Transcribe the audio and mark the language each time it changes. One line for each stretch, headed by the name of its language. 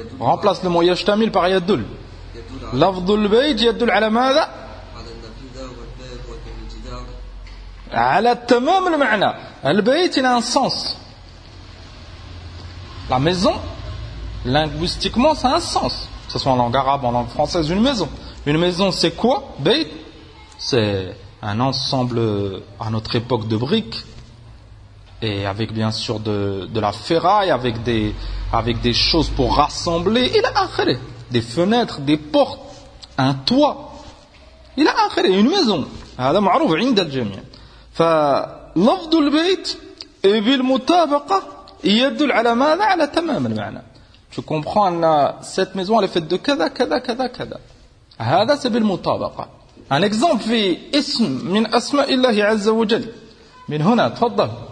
French: Remplace le mot يشتمل par يدل.
Arabic: لفظ البيت يدل على ماذا؟ على النافذة والباب والجدار. على تمام المعنى.
French: البيت il a un sens. La maison, linguistiquement, ça a un sens. Que ce soit en langue arabe, en langue française, une maison. Une maison, c'est quoi? بيت. c'est un ensemble à notre époque de briques, et avec bien sûr de la ferraille, avec des choses pour rassembler. Il a akhiré, des fenêtres, des portes, un toit. Il a akhiré, une maison.
Arabic: هذا معروف عند الجميع. فلفظ البيت بالمطابقة يدل على ماذا؟ على تمام المعنى.
French: Tu comprends que cette maison elle est faite de
Arabic: kada, kada, kada, kada. هذا c'est بالمطابقة.
French: Un exemple
Arabic: في اسم من أسماء الله عز وجل. من هنا تفضل.